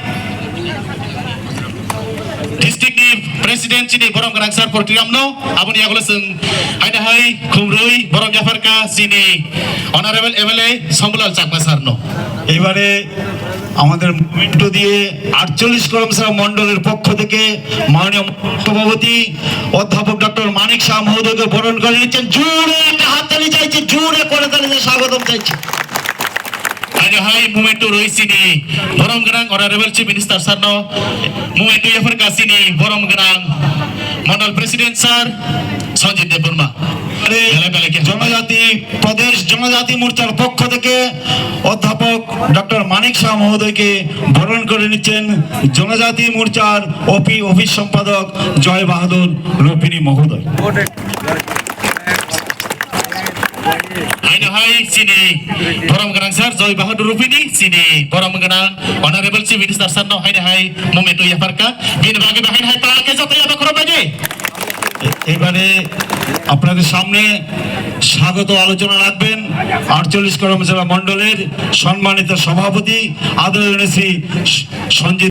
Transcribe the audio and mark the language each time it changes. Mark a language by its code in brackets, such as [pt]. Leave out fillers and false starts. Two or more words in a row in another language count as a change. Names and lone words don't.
[trp] district ni president sini borom garang sar portiramno aboni yagolo sung haida hai khumrui borom jafarka sini [en] honorable MLA [trp] Sambulal Chakma sarno [bn] এবারে আমাদের মুভমেন্ট দিয়ে 48 কর্মসভা মণ্ডলের পক্ষ থেকে মাননীয় সভাপতি অধ্যাপক ডক্টর মানিক শাহ মহোদয়কে বরণ করে নিচ্ছেন। জোরে একটা হাততালি চাইছি, জোরে করে তালি স্বাগতম চাইছি। [trp] haida hai momentu roi sini borom garang [en] honorable chief minister [trp] sarno momentu yafarka sini borom garang mandal [en] president sir [trp] Sanjit Deborma [bn] জনজাতি প্রদেশ জনজাতি মোর্চার পক্ষ থেকে অধ্যাপক ডক্টর মানিক শাহ মহোদয়কে বরণ করে নিচ্ছেন জনজাতি মোর্চার অফিস সম্পাদক জয় বাহাদুর রুপিনী মহোদয়। [trp] haida hai sini borom garang sir Joy Bahadur Rupini sini borom garang [en] honorable chief minister [trp] sarno haida hai momentu yafarka bin bagi bahin hai palake joto ya bakro baje [bn] এবারে আপনাদের সামনে স্বাগত আলোচনা রাখবেন 48 কর্মচারী মণ্ডলের সম্মানিত সভাপতি আদরণীয় শ্রী সঞ্জিত